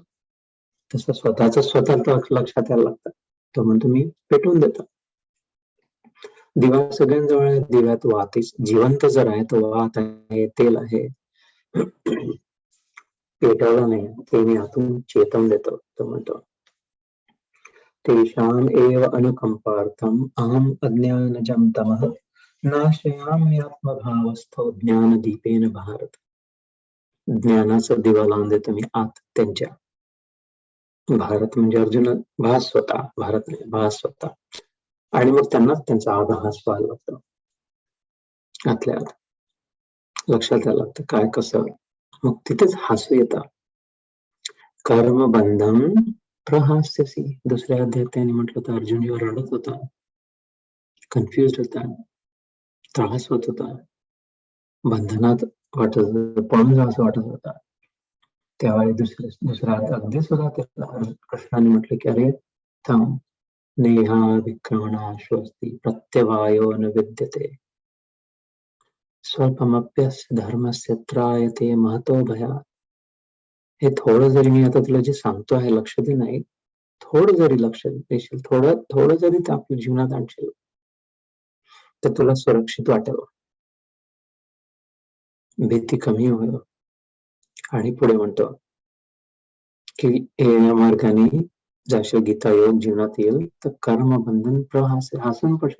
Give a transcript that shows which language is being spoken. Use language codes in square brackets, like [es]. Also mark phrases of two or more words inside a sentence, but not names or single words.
[mr] तसं स्वतः लक्षात यायला लागतं. तो म्हणतो मी पेटवून देतो. दिवा सगळ्यांजवळ आहे, दिव्यात वात जिवंत जर आहे तो वात आहे, तेल आहे. पेटवलं नाही ते मी आतून चेतवून देतो. तो म्हणतो [sa] तेषाम् एव अनुकंपार्थम अहम अज्ञानजं तमः नाशयाम्यात्मभावस्थो ज्ञानदीपेन भारत. [mr] ज्ञानाचा दिवा लावून देतो मी आत त्यांच्या. भारत म्हणजे अर्जुन, भास्वता, भारत नाही भास्वता. आणि मग त्यांनाच त्यांचा आभास व्हायला लागतो. आतल्या आत लक्षात यायला लागतं काय कसं. मग तिथेच हसू येतं. [sa] कर्मबंधम प्रहास्यसी. [mr] दुसऱ्या अध्यायात त्यांनी म्हटलं तर अर्जुन जेव्हा रडत होता, कन्फ्युज होता, त्रास होत होता, बंधनात वाटत होतं, पळून जावंसं वाटत होता, त्यावेळी दुसऱ्या अगदी सुरुवातीला कृष्णाने म्हटलं की अरे थांब, [sa] नेहा विक्रमणा स्वस्ती प्रत्यवायो न विद्यते स्वल्पमप्यस्य धर्मस्य त्रायते महतो भयात्. [mr] हे थोडं जरी मी आता तुला जे सांगतो आहे लक्ष दे, नाही थोडं जरी लक्ष देशील, थोडं जरी ते आपल्या जीवनात आणशील तर तुला सुरक्षित वाटेल, भीती कमी होईल. आणि पुढे म्हणतो की या मार्गाने जाशील गीता योग जीवनात येईल तर कर्मबंधन प्रहास हसून पडशील.